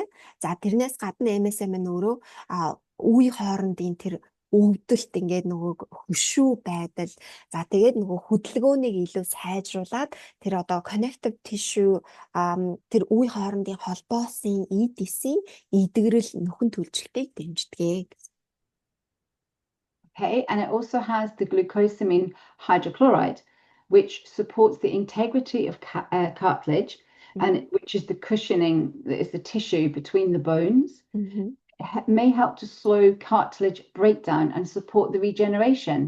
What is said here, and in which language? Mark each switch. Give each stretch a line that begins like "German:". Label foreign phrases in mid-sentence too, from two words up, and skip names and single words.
Mongolian: За тэрнээс гадна MSM нь өөрөө үе хоорондын тэр өвдөлт ингээд нөгөө хөшүү байдал, за тэгээд нөгөө хөдөлгөөнийг илүү сайжруулад тэр одоо
English: connective tissue
Mongolian: тэр үе хоорондын холбоосын эдисийн эдгэрэл нөхөн төлжилтийг дэмждэг.
English: Okay, and it also has the glucosamine hydrochloride, which supports the integrity of cartilage, and which is the cushioning, is the tissue between the bones. It may help to slow cartilage breakdown and support the regeneration.